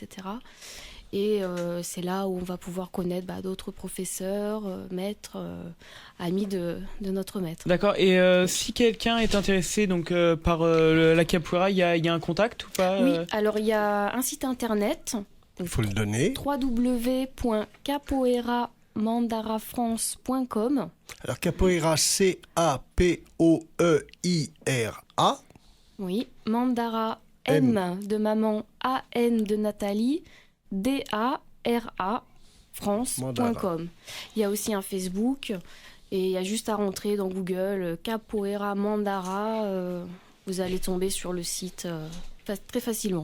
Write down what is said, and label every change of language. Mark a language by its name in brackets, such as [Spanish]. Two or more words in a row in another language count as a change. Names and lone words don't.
[French] Et c'est là où on va pouvoir connaître d'autres professeurs, maîtres, amis de notre maître. D'accord, et si quelqu'un est intéressé donc, par la capoeira, il y a un contact ou pas Oui, alors il y a un site internet. Il faut le donner. www.capoeiramandara.france.com. Alors capoeira, C-A-P-O-E-I-R-A. Oui, Mandara, M de maman, A-N de Nathalie, D-A-R-A, France.com. Il y a aussi un Facebook et il y a juste à rentrer dans Google Capoeira Mandara. Vous allez tomber sur le site très facilement.